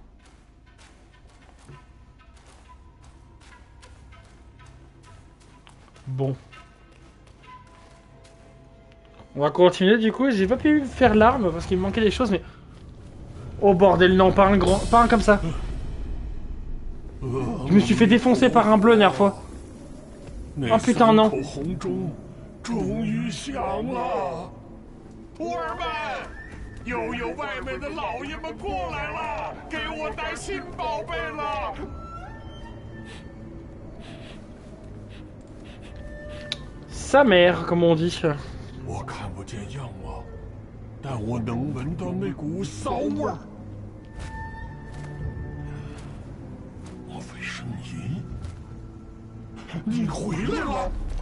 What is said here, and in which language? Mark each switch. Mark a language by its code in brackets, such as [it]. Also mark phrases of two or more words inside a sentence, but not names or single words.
[fr] Bon. On va continuer du coup. J'ai pas pu faire l'arme parce qu'il me manquait des choses, mais... Oh bordel, non, pas un grand... Pas un comme ça. Je me suis fait défoncer par un bleu la dernière fois. Oh putain, non. [zh] 终于响了，徒儿们，又有外面的老爷们过来了，给我带新宝贝了。 [fr] Sa mère, comme on dit. [zh] 我看不见样貌，但我能闻到那股骚味儿。莫非是你？你回来了？